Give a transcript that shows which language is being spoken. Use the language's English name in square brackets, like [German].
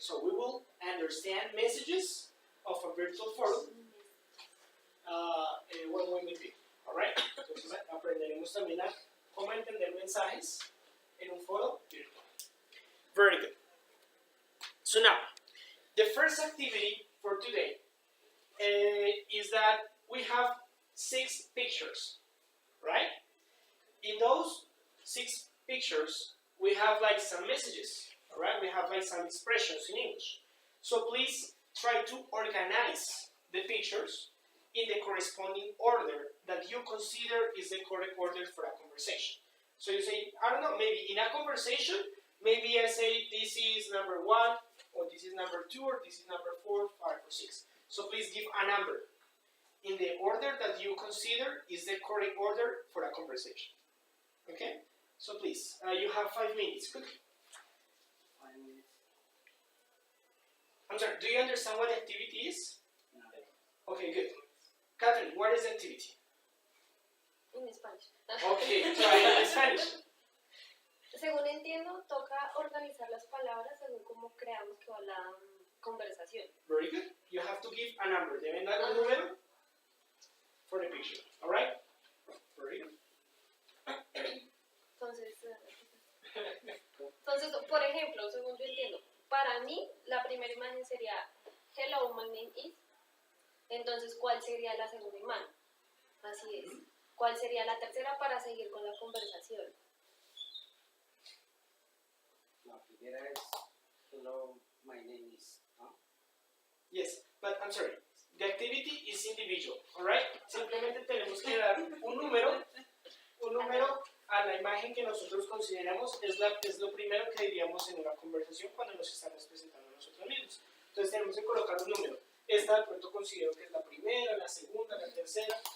[English] So we will understand messages of a virtual forum when we meet people. Alright? [Spanish] Entonces aprenderemos también a cómo entender mensajes en un foro virtual. [English] Very good. So now, the first activity for today is that we have 6 pictures, right? In those 6 pictures, we have like some messages, all right? We have like some expressions in English. So please try to organize the pictures in the corresponding order that you consider is the correct order for a conversation. So you say, I don't know, maybe in a conversation, maybe I say this is number 1, or this is number 2, or this is number 4, 5, or 6. So please give a number in the order that you consider is the correct order for a conversation. Okay? So please, you have 5 minutes. Quickly. 5 minutes. I'm sorry, do you understand what the activity is? No. Okay, good. Catherine, what is the activity? En Spanish. Okay, try it in Spanish. [Spanish] Según entiendo, toca organizar las palabras según cómo creamos que va la conversación. [English] Very good. You have to give a number. [Spanish] Deben dar un número [English] for the picture. Alright? Very good. [Spanish] Entonces, por ejemplo, según yo entiendo, para mí la primera imagen sería [English] Hello, my name is. [Spanish] Entonces, ¿cuál sería la segunda imagen? Así es. ¿Cuál sería la tercera para seguir con la conversación? La primera es [English] hello, my name is. [Spanish] ¿No? [English] Yes, but I'm sorry. The activity is individual, alright? [Spanish] Simplemente tenemos que dar un número a la imagen que nosotros consideramos es lo primero que diríamos en una conversación cuando nos estamos presentando a nosotros mismos. Entonces tenemos que colocar un número. Esta de pronto considero que es la primera, la segunda, la tercera.